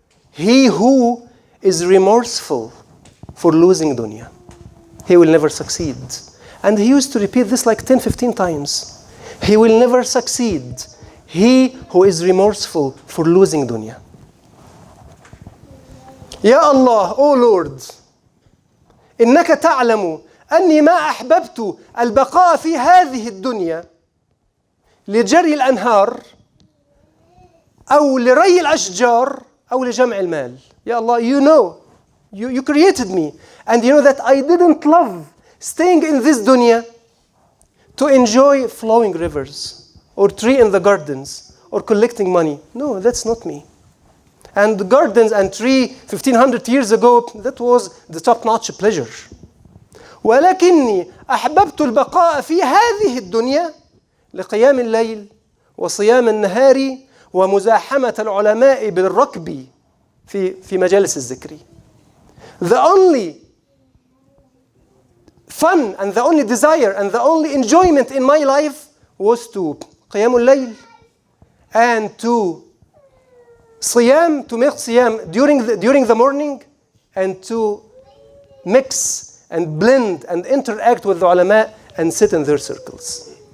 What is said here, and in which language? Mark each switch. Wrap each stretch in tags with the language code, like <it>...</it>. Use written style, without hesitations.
<en>He who is remorseful for losing dunya. He will never succeed. And he used to repeat this like 10, 15 times. He will never succeed. He who is remorseful for losing dunya.</en> <ar>Ya Allah,</ar> <en>O Lord,</en> <ar>إنك تعلم أني ما أحببت البقاء في هذه الدنيا لجري الأنهار أو لري الأشجار أو لجمع المال.</ar> <en>Ya Allah, you know, you created me, and you know that I didn't love staying in this dunya to enjoy flowing rivers or tree in the gardens or collecting money. No, that's not me. And the gardens and tree 1500 years ago, that was the top-notch pleasure.</en> <ar>ولكني أحببت البقاء في هذه الدنيا لقيام الليل وصيام النهار ومزاحمة العلماء بالركب في مجالس الذكر.</ar> <en>The only fun and the only desire and the only enjoyment in my life was to قيام الليل and to صيام, to make صيام during the morning, and to mix and blend and interact with the ulama and sit in their circles.</en>